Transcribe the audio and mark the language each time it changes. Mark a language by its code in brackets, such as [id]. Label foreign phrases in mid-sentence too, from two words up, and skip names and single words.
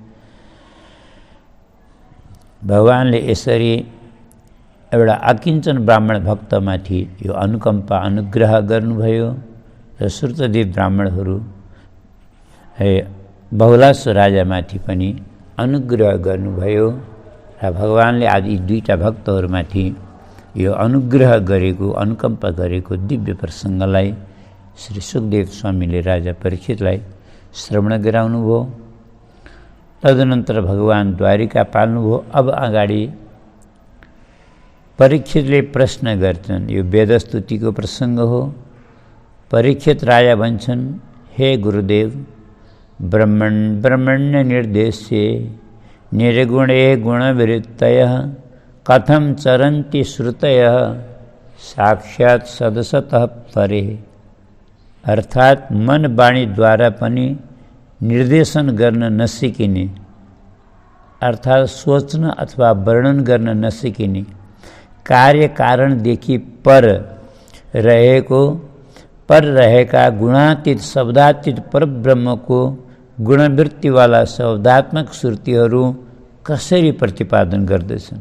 [ne] भगवानले यसरी एउटा अकिञ्चन ब्राह्मण भक्तमाथि यो अनुकम्पा अनुग्रह गर्नुभयो र श्रुतदेव ब्राह्मणहरू बहुलास राजामाथि पनि अनुग्रह गर्नुभयो र भगवानले आज यी दुईटा भक्तहरूमाथि यो अनुग्रह गरेको, अनुकम्पा गरेको दिव्य प्रसङ्गलाई श्री सुखदेव स्वामीले राजा परीक्षितलाई श्रवण गराउनुभयो। तदनन्तर भगवान द्वारिका पाल्नुभयो। अब अगाडि परीक्षितले प्रश्न गर्छन्, यो वेदस्तुतिको प्रसङ्ग हो। परीक्षित राजा भन्छन्, [sa] हे गुरुदेव, ब्रह्मण्य निर्देश्ये निर्गुणे गुणवृत्तयः कथं चरन्ति श्रुतयः साक्षात् सदसतः परे। [ne] अर्थात् मन वाणीद्वारा पनि निर्देशन गर्न नसिकिने, अर्थात् सोच्न अथवा वर्णन गर्न नसिकिने, कार्य कारणदेखि पर रहेका गुणातीत शब्दातीत परब्रह्मको गुणवृत्तिवाला शब्दात्मक श्रुतिहरू कसरी प्रतिपादन गर्दछन्।